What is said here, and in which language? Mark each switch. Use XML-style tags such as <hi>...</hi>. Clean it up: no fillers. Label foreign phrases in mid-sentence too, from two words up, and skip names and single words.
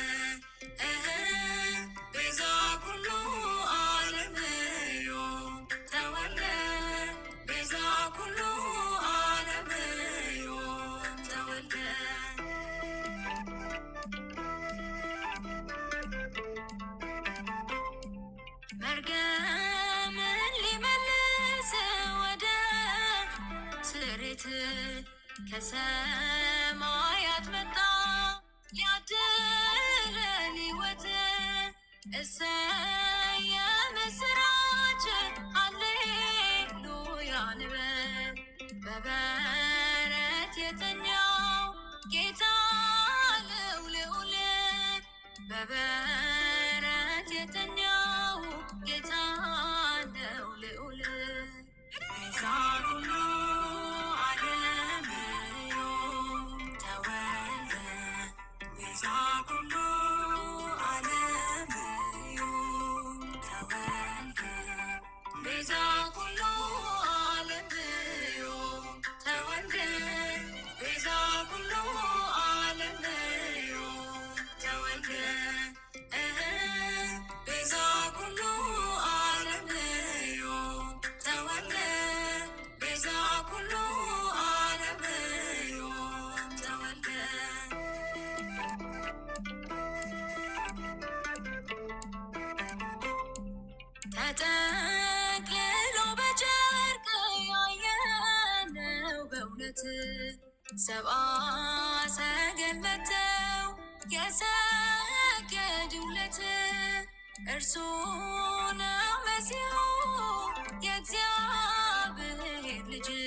<gez>ቤዛ ኩሉ ዓለም ዮም ተወልደ ቤዛ ኩሉ ዓለም ዮም ተወልደ</gez> <am>መርገምን ሊመልስ ወደ ስሬት ከሰማያት መጣ ሊያድለን ሕይወት እሰየ ምስራች ሃሌሉያ ንበል በበረት የተኛው ጌታ ነው ልዑል በበረት የተኛው ጌታ ነው ልዑል ቤዛ</am> <gez>ኩሉ ዓለም ዮም ተወልደ ቤዛ ኩሉ ዓለም ዮም ተወልደ ቤዛ ኩሉ ዓለም ዮም ተወልደ ቤዛ ኩሉ ዓለም ዮም ተወልደ ቤዛ ኩሉ ዓለም ዮም ተወልደ ቤዛ ኩሉ ዓለም ዮም ተወልደ</gez> <am>ተጠቅልሎ በጨርቅ ያየነው በእውነት ሰብአ ሰገል መጥተው የሰገዱለት እርሱ ነው መሲሑ የእግዚአብሔር ልጅ</am>